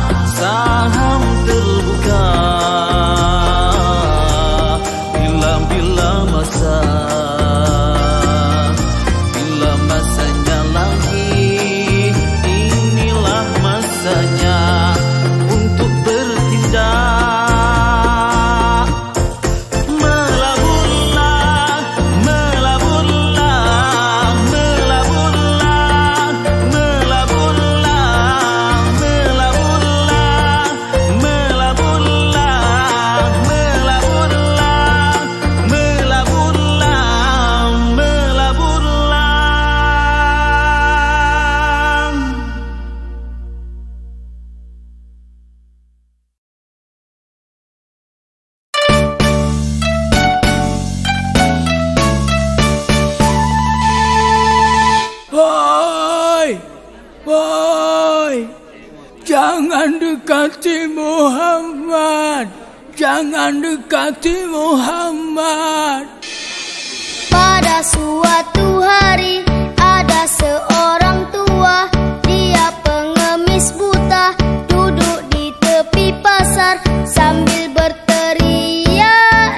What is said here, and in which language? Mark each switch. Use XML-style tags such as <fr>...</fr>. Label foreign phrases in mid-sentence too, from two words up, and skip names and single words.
<ms>Saham terbuka bila masa, bila masanya lagi. Inilah masanya untuk bertindak. Melaburlah, melaburlah, melaburlah, melaburlah, melaburlah, melaburlah, melaburlah, melaburlah, melaburlah. Woi, woi, jangan dekati Muhammad, jangan dekati Muhammad. Pada suatu hari ada seorang tua, dia pengemis buta, duduk di tepi pasar sambil berteriak.</ms>